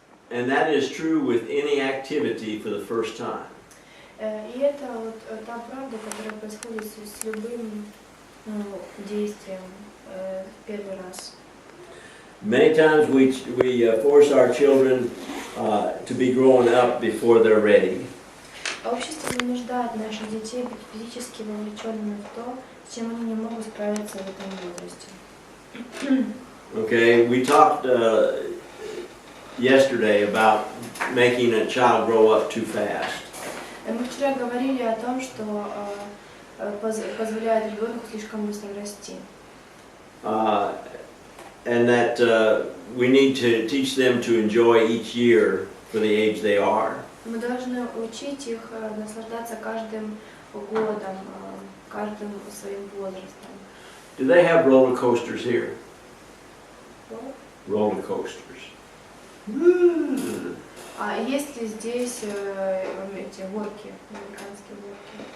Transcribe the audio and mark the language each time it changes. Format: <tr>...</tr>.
<en>And that is true with any activity for the first time.</en> <ru>И это вот та правда, которая происходит с любым действием в первый раз.</ru> <en>Many times we force our children to be growing up before they're ready.</en> <ru>Общество вынуждает наших детей быть физически вовлеченными в то, с чем они не могут справиться в этом возрасте.</ru> <en>Okay, we talked yesterday about making a child grow up too fast.</en> <ru>Мы вчера говорили о том, что позволяет ребенку слишком быстро расти.</ru> <en>And that we need to teach them to enjoy each year for the age they are.</en> <ru>Мы должны учить их наслаждаться каждым годом, каждым своим возрастом.</ru> <en>Do they have roller coasters here? What? Roller coasters.</en> <ru>А есть ли здесь эти горки, американские горки?</ru>